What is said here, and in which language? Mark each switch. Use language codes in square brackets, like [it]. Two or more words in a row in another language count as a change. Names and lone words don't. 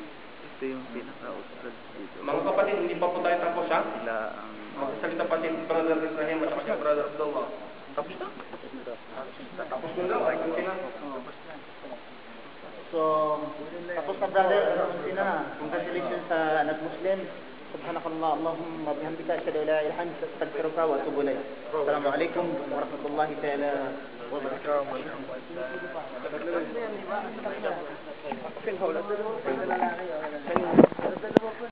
[tl] ito yung pinaka-ustad dito. Mga kapatid, hindi pa po tayo tapos, ha? Sila ang Magsasalita pa si Brother Ibrahim at si Brother Abdullah. Tapos na? Tapos na lang. So, tapos na brother, congratulations sa anak Muslim. [ar] سبحانك الله، اللهم بحمدك، أشهد أن لا إله إلا أنت، أستغفرك وأتوب إليك. السلام عليكم ورحمة الله تعالى وبركاته.